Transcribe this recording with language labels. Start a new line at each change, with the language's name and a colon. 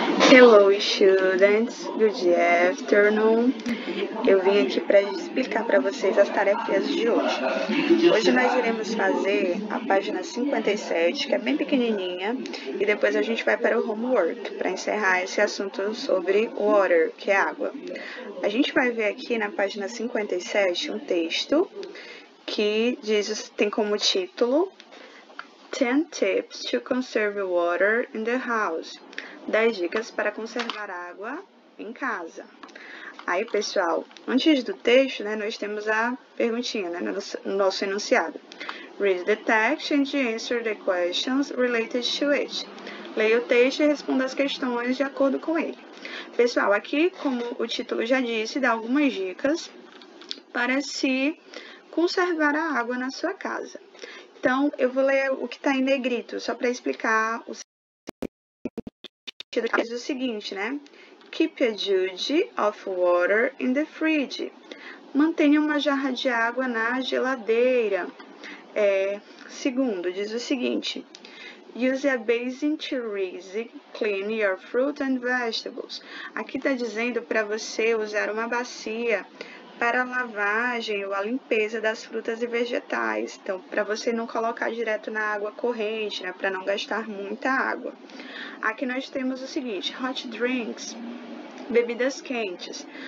English: Hello students, good afternoon.
Portuguese: Eu vim aqui para explicar para vocês as tarefas de hoje. Hoje nós iremos fazer a página 57, que é bem pequenininha, e depois a gente vai para o homework, para encerrar esse assunto sobre water, que é água. A gente vai ver aqui na página 57 um texto que tem como título
English: 10 tips to conserve water in the house.
Portuguese: 10 dicas para conservar água em casa. Aí, pessoal, antes do texto, nós temos a perguntinha, no nosso enunciado.
English: Read the text and answer the questions related to it.
Portuguese: Leia o texto e responda as questões de acordo com ele. Pessoal, aqui, como o título já disse, dá algumas dicas para se conservar a água na sua casa. Então, eu vou ler o que está em negrito, só para explicar o diz o seguinte,
English: Keep a jug of water in the fridge.
Portuguese: Mantenha uma jarra de água na geladeira. Segundo, diz o seguinte.
English: Use a basin to rinse, clean your fruit and vegetables.
Portuguese: Aqui está dizendo para você usar uma bacia para a lavagem ou a limpeza das frutas e vegetais. Então, para você não colocar direto na água corrente, para não gastar muita água. Aqui nós temos o seguinte,
English: hot drinks,
Portuguese: bebidas quentes.